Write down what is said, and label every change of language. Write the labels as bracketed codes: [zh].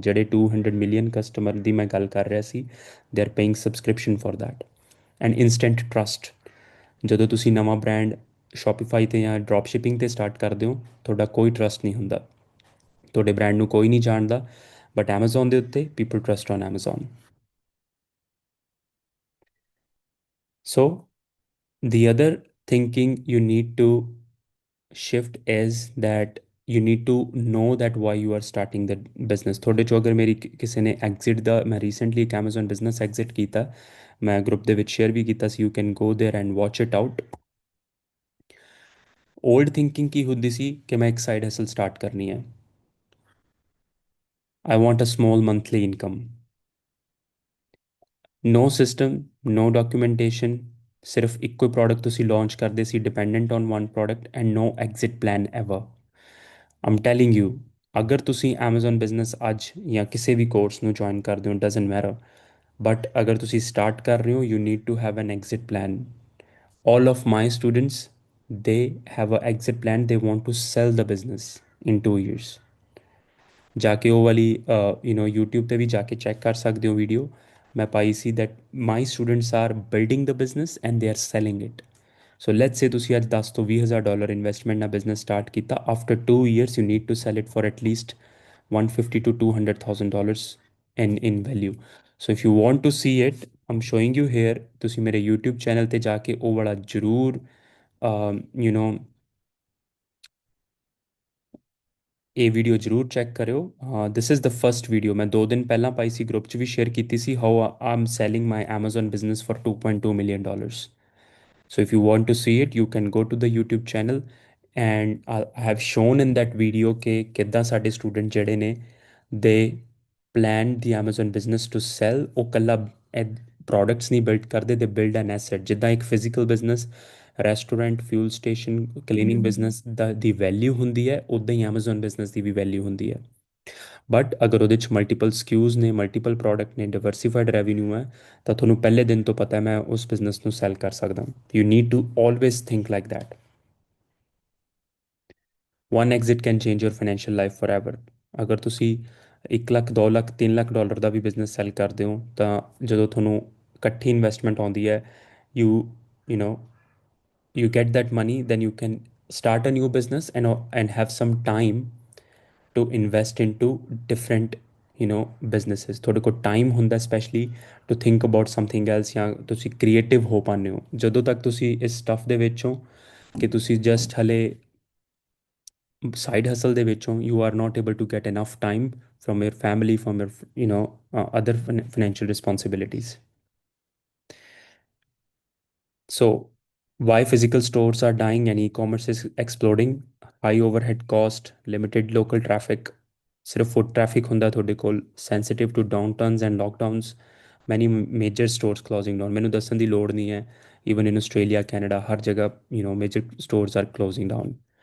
[pa] ਜਿਹੜੇ 200 million customer ਦੀ ਮੈਂ ਗੱਲ ਕਰ ਰਿਹਾ ਸੀ, [en] They are paying subscription for that. [pa] And instant trust. ਜਦੋਂ ਤੁਸੀਂ ਨਵਾਂ ਬ੍ਰਾਂਡ ਸ਼ੋਪੀਫਾਈ 'ਤੇ ਜਾਂ ਡਰੋਪ ਸ਼ਿਪਿੰਗ 'ਤੇ ਸਟਾਰਟ ਕਰਦੇ ਹੋ, ਤੁਹਾਡਾ ਕੋਈ ਟਰਸਟ ਨਹੀਂ ਹੁੰਦਾ, ਤੁਹਾਡੇ ਬ੍ਰਾਂਡ ਨੂੰ ਕੋਈ ਨਹੀਂ ਜਾਣਦਾ, ਬਟ Amazon ਦੇ ਉੱਤੇ [en] People trust on Amazon. So the other thinking you need to shift is that you need to know that why you are starting the business. [pa] ਤੁਹਾਡੇ ਚੋਂ ਅਗਰ ਮੇਰੀ ਕਿਸੇ ਨੇ ਐਗਜ਼ਿਟ ਦਾ, ਮੈਂ ਰੀਸੈਂਟਲੀ ਇੱਕ Amazon ਬਿਜ਼ਨਸ ਐਗਜ਼ਿਟ ਕੀਤਾ, ਮੈਂ ਗਰੁੱਪ ਦੇ ਵਿੱਚ ਸ਼ੇਅਰ ਵੀ ਕੀਤਾ ਸੀ, [en] You can go there and watch it out. [pa] Old thinking ਕੀ ਹੁੰਦੀ ਸੀ ਕਿ ਮੈਂ ਇੱਕ ਸਾਈਡ ਹਸਲ ਸਟਾਰਟ ਕਰਨੀ ਹੈ, [en] I want a small monthly income. No system, no documentation, [pa] ਸਿਰਫ ਇੱਕੋ ਪ੍ਰੋਡਕਟ ਤੁਸੀਂ ਲਾਂਚ ਕਰਦੇ ਸੀ, [en] Dependent on one product, and no exit plan ever. [pa] Aam telling you, ਅਗਰ ਤੁਸੀਂ Amazon ਬਿਜ਼ਨਸ ਅੱਜ ਜਾਂ ਕਿਸੇ ਵੀ ਕੋਰਸ ਨੂੰ ਜੁਆਇਨ ਕਰਦੇ ਹੋ, ਡਜ਼ਨਟ ਮੈਟਰ, ਬਟ ਅਗਰ ਤੁਸੀਂ ਸਟਾਰਟ ਕਰ ਰਹੇ ਹੋ, [en] You need to have an exit plan. All of my students, they have a exit plan. They want to sell the business in 2 years. [pa] ਜਾਕੇ ਉਹ ਵਾਲੀ YouTube ਤੇ ਵੀ ਜਾ ਕੇ ਚੈੱਕ ਕਰ ਸਕਦੇ ਹੋ ਵੀਡੀਓ ਮੈਂ ਪਾਈ ਸੀ, [en] That my students are building the business and they are selling it. So let's say [pa] ਤੁਸੀਂ ਅੱਜ 10 ਤੋਂ $20,000 ਇਨਵੈਸਟਮੈਂਟ ਨਾਲ ਬਿਜ਼ਨਸ ਸਟਾਰਟ ਕੀਤਾ, [en] After 2 years you need to sell it for at least 150 to $200,000 in value. So if you want to see it, I'm showing you here. [pa] ਤੁਸੀਂ ਮੇਰੇ YouTube channel ਤੇ ਜਾ ਕੇ ਉਹ ਵਾਲਾ ਜ਼ਰੂਰ ਯੂ ਨੋ ਇਹ ਵੀਡੀਓ ਜ਼ਰੂਰ ਚੈੱਕ ਕਰਿਓ. [en] this is the first video, [pa] ਮੈਂ 2 ਦਿਨ ਪਹਿਲਾਂ ਪਾਈ ਸੀ, ਗਰੁੱਪ 'ਚ ਵੀ ਸ਼ੇਅਰ ਕੀਤੀ ਸੀ, [en] How I am selling my Amazon business for $2.2 million. So if you want to see it, you can go to the YouTube channel, and I have shown in that video [pa] ਕਿ ਕਿੱਦਾਂ ਸਾਡੇ student ਜਿਹੜੇ ਨੇ, [en] they planned the Amazon business to sell. [pa] ਉਹ ਕੱਲਾ products ਨਹੀਂ build ਕਰਦੇ, [en] they build an asset. [pa] ਜਿੱਦਾਂ ਇੱਕ physical business, restaurant, fuel station, cleaning business ਦੀ ਵੈਲਿਊ ਹੁੰਦੀ ਹੈ, ਉੱਦਾਂ ਹੀ Amazon ਬਿਜ਼ਨਸ ਦੀ ਵੀ ਵੈਲਿਊ ਹੁੰਦੀ ਹੈ. ਬਟ ਅਗਰ ਉਹਦੇ 'ਚ ਮਲਟੀਪਲ ਸਕਿਊਜ਼ ਨੇ, ਮਲਟੀਪਲ ਪ੍ਰੋਡਕਟ ਨੇ, ਡਿਵਰਸੀਫਾਈਡ ਰੈਵਨਿਊ ਹੈ, ਤਾਂ ਤੁਹਾਨੂੰ ਪਹਿਲੇ ਦਿਨ ਤੋਂ ਪਤਾ ਮੈਂ ਉਸ ਬਿਜ਼ਨਸ ਨੂੰ ਸੈਲ ਕਰ ਸਕਦਾ. [en] You need to always think like that. One exit can change your financial life forever. [pa] ਅਗਰ ਤੁਸੀਂ 1 ਲੱਖ 2 ਲੱਖ 3 ਲੱਖ ਡਾਲਰ ਦਾ ਵੀ ਬਿਜ਼ਨਸ ਸੈੱਲ ਕਰਦੇ ਹੋ ਤਾਂ ਜਦੋਂ ਤੁਹਾਨੂੰ ਇਕੱਠੀ ਇਨਵੈਸਟਮੈਂਟ ਆਉਂਦੀ ਹੈ, [en] You you know you get that money, then you can start a new business and have some time to invest into different businesses. [pa] ਤੁਹਾਡੇ ਕੋਲ ਟਾਈਮ ਹੁੰਦਾ [en] specially to think about something else, [pa] ਜਾਂ ਤੁਸੀਂ creative ਹੋ ਪਾਉਂਦੇ ਹੋ। ਜਦੋਂ ਤੱਕ ਤੁਸੀਂ ਇਸ ਸਟੱਫ ਦੇ ਵਿੱਚ ਹੋ [en] ਕਿ ਤੁਸੀਂ ਜਸਟ ਹਲੇ ਸਾਈਡ ਹਸਲ ਦੇ ਵਿੱਚ ਹੋ, you are not able to get enough time from your family, from your other financial responsibilities. So, why physical stores are dying and e-commerce is exploding? High overhead cost, limited local traffic, [pa] ਸਿਰਫ foot traffic ਹੁੰਦਾ ਤੁਹਾਡੇ ਕੋਲ, [en] sensitive to downturns and lockdowns, many major stores closing down. [pa] ਮੈਨੂੰ ਦੱਸਣ ਦੀ ਲੋੜ ਨਹੀਂ ਹੈ, [en] even in Australia, Canada, ਹਰ ਜਗ੍ਹਾ major stores are closing down.